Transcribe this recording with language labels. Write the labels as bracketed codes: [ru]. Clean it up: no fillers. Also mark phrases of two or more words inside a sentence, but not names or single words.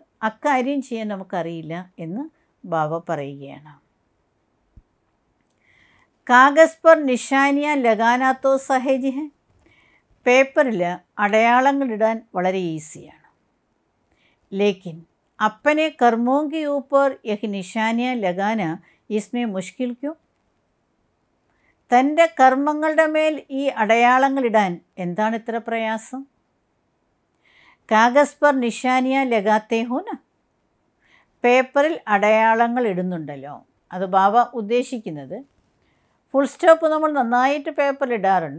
[ml] അക്കാര്യം ചെയ്യാൻ നമുക്കറിയില്ല എന്ന് ബാബ പറയുകയാണ്. [hi] कागज़ पर निशानियाँ लगाना तो सहज है. [ml] പേപ്പറിൽ അടയാളങ്ങളിടാൻ വളരെ ഈസിയാണ്. [hi] लेकिन अपने कर्मों के ऊपर यह निशानियाँ लगाना इसमें मुश्किल क्यों? [ml] തൻ്റെ കർമ്മങ്ങളുടെ മേൽ ഈ അടയാളങ്ങളിടാൻ എന്താണ് ഇത്ര പ്രയാസം? [hi] कागज़ पर निशानियाँ लगाते हो न. [ml] പേപ്പറിൽ അടയാളങ്ങൾ ഇടുന്നുണ്ടല്ലോ. അത് ബാബ ഉദ്ദേശിക്കുന്നത് [en] full stop [ml] നമ്മൾ നന്നായിട്ട് പേപ്പറിൽ ഇടാറുണ്ട്.